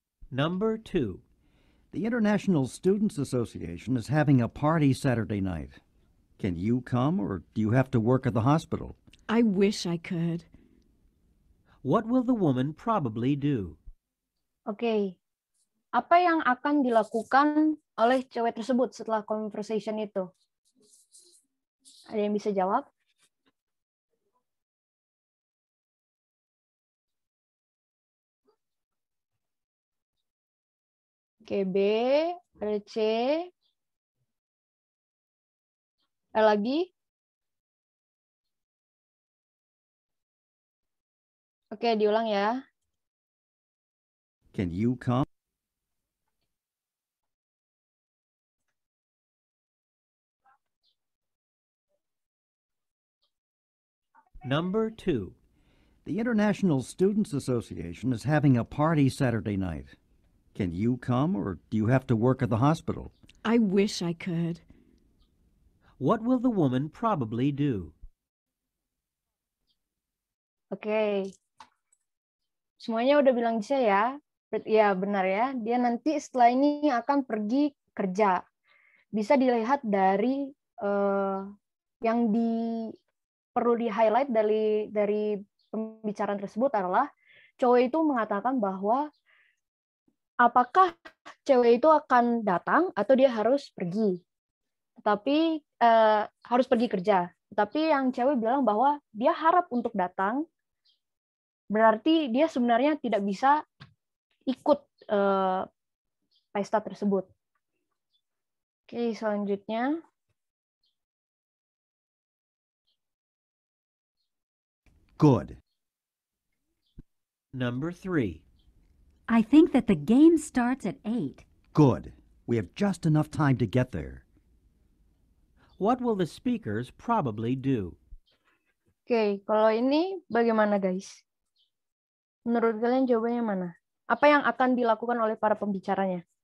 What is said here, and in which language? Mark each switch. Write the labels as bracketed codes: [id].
[en] Number 2. the International Students Association is having a party Saturday night. Can you come or do you have to work at the hospital? I wish I could. What will the woman probably do? [id] Oke. Apa yang akan dilakukan oleh cewek tersebut setelah conversation itu? Ada yang bisa jawab? Oke, B, ada C. Ada lagi? Oke, diulang ya. [en] Can you come? Number 2. The International Students Association is having a party Saturday night. Can you come or do you have to work at the hospital? I wish I could. What will the woman probably do? [id] Oke. Semuanya udah bilang bisa ya? Ya, benar ya. Dia nanti setelah ini akan pergi kerja. Bisa dilihat dari yang perlu di-highlight dari pembicaraan tersebut adalah cowok itu mengatakan bahwa apakah cewek itu akan datang atau dia harus pergi. Tapi harus pergi kerja. Tapi yang cewek bilang bahwa dia harap untuk datang, berarti dia sebenarnya tidak bisa ikut pesta tersebut. Oke, selanjutnya. [en] Good. Number 3. I think that the game starts at 8. Good. We have just enough time to get there. What will the speakers probably do? [id] Oke, kalau ini bagaimana guys? Menurut kalian jawabannya mana? Apa yang akan dilakukan oleh para pembicaranya?